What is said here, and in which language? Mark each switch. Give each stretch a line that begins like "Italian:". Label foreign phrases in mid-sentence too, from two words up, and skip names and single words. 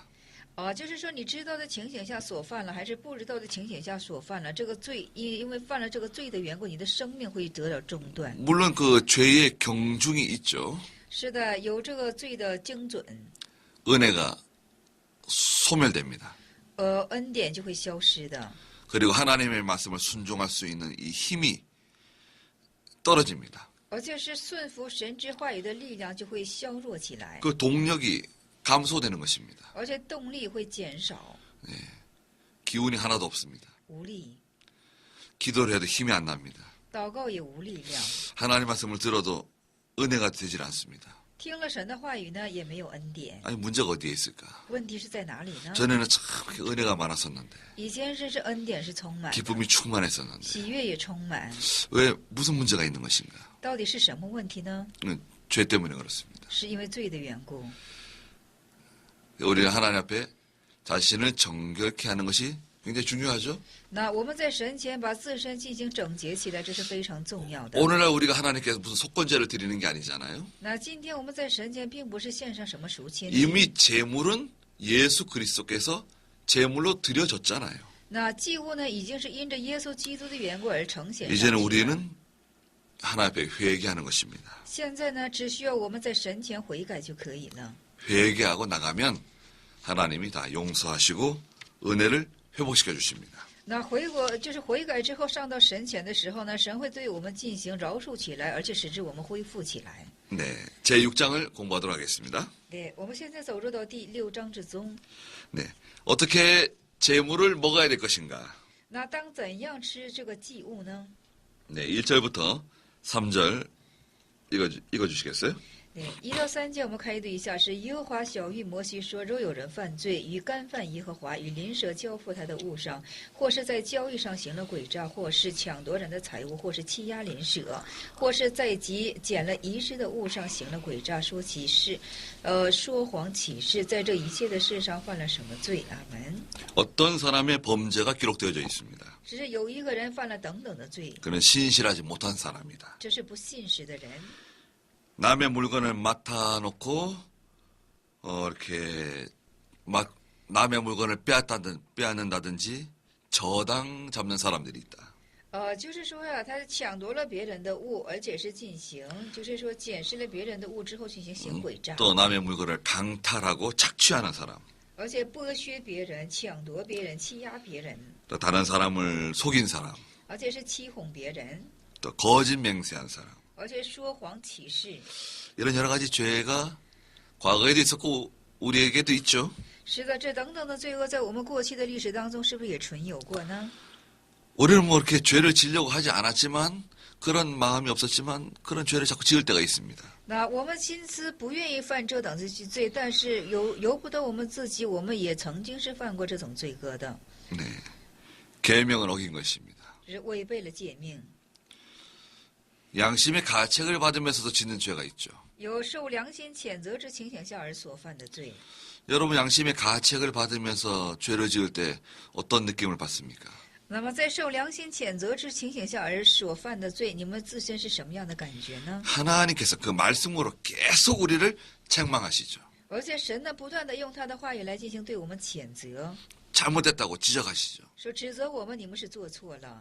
Chinese: 就是说你知道的情形下所犯了，还是不知道的情形下所犯了，这个罪因为犯了这个罪的缘故，你的生命会得到中断。
Korean: 물론 그 죄의 경중이 있죠.
Chinese: 是的，有这个罪的精准，
Korean: 은혜가 소멸됩니다.
Chinese: 恩典就会消失的。
Korean: 그리고 하나님의 말씀을 순종할 수 있는 이 힘이 떨어집니다.
Chinese: 而且是顺服神之话语的力量就会削弱起来，
Korean: 그 동력이 감소되는 것입니다.
Chinese: 而且动力会减少，
Korean: 기운이 하나도 없습니다.
Chinese: 无力，
Korean: 기도를 해도 힘이 안 납니다.
Chinese: 祷告也无力量，
Korean: 하나님 말씀을 들어도 은혜가 되질 않습니다.
Chinese: 听了神的话语呢，也没有恩典。
Korean: 아니 문제가 어디에 있을까?
Chinese: 问题是在哪里呢？
Korean: 전에는 참 은혜가 많았었는데
Chinese: 以前是恩典是充满的，
Korean: 기쁨이 충만했었는데
Chinese: 喜悦也充满，
Korean: 왜 무슨 문제가 있는 것인가?
Chinese: 到底是什么问题呢？
Korean: 죄 때문에 그렇습니다.
Chinese: 是因为罪的缘故。
Korean: 우리는 하나님 앞에 자신을 정결케 하는 것이 굉장히 중요하죠.
Chinese: 那我们在神前把自身进行整洁起来，这是非常重要的。
Korean: 오늘날 우리가 하나님께서 무슨 속건제를 드리는 게 아니잖아요.
Chinese: 那今天我们在神前并不是献上什么赎愆祭，
Korean: 이미 제물은 예수 그리스도께서 제물로 드려졌잖아요.
Chinese: 那祭物呢已经是因着耶稣基督的缘故而呈现上去
Korean: 이제는
Chinese: 了。
Korean: 우리는 하나님 앞에 회개하는 것입니다.
Chinese: 现在呢，只需要我们在神前悔改就可以了。
Korean: 회개하고 나가면 하나님이 다 용서하시고 은혜를 회복시켜 주십니다.
Chinese: 那就是悔改之后上到神前的时候呢，神会对我们进行饶恕起来，而且使之我们恢复起来。
Korean: 네, 제 6장을 공부하도록 하겠습니다.
Chinese: 对，我们现在走入到第6章之中。
Korean: 네, 어떻게 제물을 먹어야 될 것인가?
Chinese: 那当怎样吃这个祭物呢？
Korean: 네, 1절부터 3절 읽어주시겠어요?
Chinese: 对，1到3节我们开读一下，是耶和华晓谕摩西说：若有人犯罪，与干犯耶和华与邻舍交付他的物上，或是在交易上行了诡诈，或是抢夺人的财物，或是欺压邻舍，或是在己捡了遗失的物上行了诡诈，说谎起誓，在这一切的事上犯了什么罪？阿门。
Korean: 어떤 사람의 범죄가 기록되어져 있습니다.
Chinese: 只是有一个人犯了等等的罪，
Korean: 그는 신실하지 못한 사람이다.
Chinese: 这是不信实的人。
Korean: 남의 물건을 맡아놓고 이렇게 남의 물건을 빼앗는다든지 저당 잡는 사람들이 있다.
Chinese: 就是说呀，他抢夺了别人的物，而且是进行，就是说捡拾了别人的物之后进行行诡诈，
Korean: 또 남의 물건을 강탈하고 착취하는 사람,
Chinese: 而且剥削别人、抢夺别人、欺压别人，
Korean: 또 다른 사람을 속인 사람,
Chinese: 而且是欺哄别人，
Korean: 또 거짓 맹세한 사람.
Chinese: 而且说谎起誓。
Korean: 이런 여러 가지 죄가 과거에도 있었고 우리에게도 있죠.
Chinese: 是的，这等等的罪恶在我们过去的历史当中是不是也存有过呢？
Korean: 우리는 뭐 이렇게 죄를 지으려고 하지 않았지만 그런 마음이 없었지만 그런 죄를 자꾸 지을 때가 있습니다.
Chinese: 那我们心思不愿意犯这等罪，但是由不得我们自己，我们也曾经是犯过这种罪恶的，
Korean: 네, 계명을 어긴 것입니다.
Chinese: 只是违背了诫命。
Korean: 양심의 가책을 받으면서도 짓는 죄가 있죠.
Chinese: 有受良心谴责之情形下而所犯的罪。
Korean: 여러분 양심의 가책을 받으면서 죄를 지을 때 어떤 느낌을 받습니까?
Chinese: 那么在受良心谴责之情形下而所犯的罪，你们自身是什么样的感觉呢？
Korean: 하나님께서 그 말씀으로 계속 우리를 책망하시죠.
Chinese: 而且神呢，不断的用他的话语来进行对我们谴责，
Korean: 잘못됐다고 지적하시죠.
Chinese: 说指责我们，你们是做错了。